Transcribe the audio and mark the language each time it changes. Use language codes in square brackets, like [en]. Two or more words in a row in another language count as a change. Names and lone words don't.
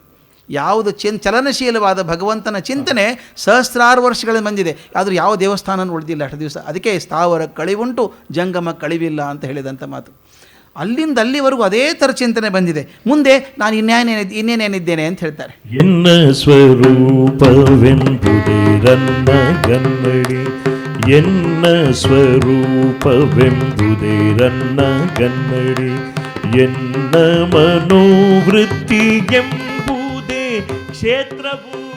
[kn] ಯಾವುದು ಚಲನಶೀಲವಾದ ಭಗವಂತನ ಚಿಂತನೆ ಸಹಸ್ರಾರು ವರ್ಷಗಳಿಂದ ಬಂದಿದೆ, ಆದರೂ ಯಾವ ದೇವಸ್ಥಾನ ಉಳಿದಿಲ್ಲ ಅಷ್ಟು ದಿವಸ. ಅದಕ್ಕೆ ಸ್ಥಾವರ ಕಳಿವುಂಟು ಜಂಗಮ ಕಳಿವಿಲ್ಲ ಅಂತ ಹೇಳಿದಂಥ ಮಾತು. ಅಲ್ಲಿಂದ ಅಲ್ಲಿವರೆಗೂ ಅದೇ ಥರ ಚಿಂತನೆ ಬಂದಿದೆ. ಮುಂದೆ ನಾನು ಇನ್ನೇನೇನಿದ್ದೇನೆ ಅಂತ ಹೇಳ್ತಾರೆ. ಎನ್ನ ಸ್ವರೂಪವೆಂಬುದೇ ರನ್ನ ಗನ್ನಡಿ, ಎನ್ನ ಸ್ವರೂಪವೆಂಬುದೇ ರನ್ನ ಗನ್ನಡಿ, ಎನ್ನ ಮನೋವೃತ್ತಿ ಎಂಬುದೇ ಕ್ಷೇತ್ರವು,